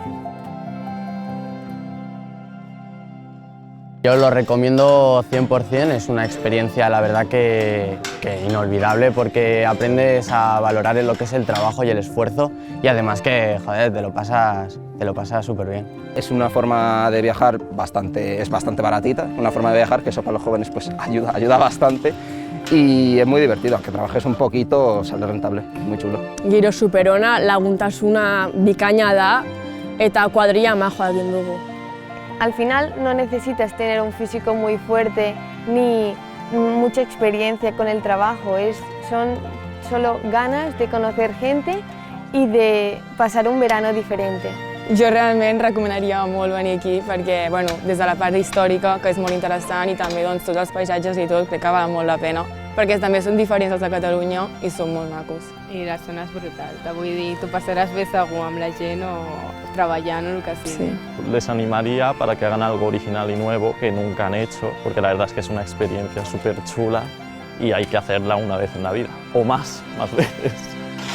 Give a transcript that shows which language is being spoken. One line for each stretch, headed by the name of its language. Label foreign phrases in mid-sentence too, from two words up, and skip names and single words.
Spanish: Yo lo recomiendo 100%, es una experiencia la verdad que inolvidable, porque aprendes a valorar lo que es el trabajo y el esfuerzo, y además que, joder, te lo pasas súper bien. Es una forma de viajar es bastante baratita, una forma de viajar que eso para los jóvenes pues ayuda bastante, y es muy divertido, aunque trabajes un poquito sale rentable, muy chulo.
Basque: Giro superona, laguntasuna bikaina da eta kuadrilla majoa egin dugu.
Spanish: Al final no necesitas tener un físico muy fuerte ni mucha experiencia con el trabajo, son solo ganas de conocer gente y de pasar un verano diferente.
Catalan: Jo realment recomanaria molt venir aquí perquè, bueno, des de la part històrica, que és molt interessant, i també doncs, tots els paisatges i tot, crec que val molt la pena. perquè també són diferents als de Catalunya i són molt macos. I la zona és brutal, vull dir, tu passaràs bé segur amb la gent o treballant o el que sigui. Sí.
Spanish: Les animaría para que hagan algo original y nuevo que nunca han hecho, porque la verdad es que es una experiencia súper chula y hay que hacerla una vez en la vida, o más veces.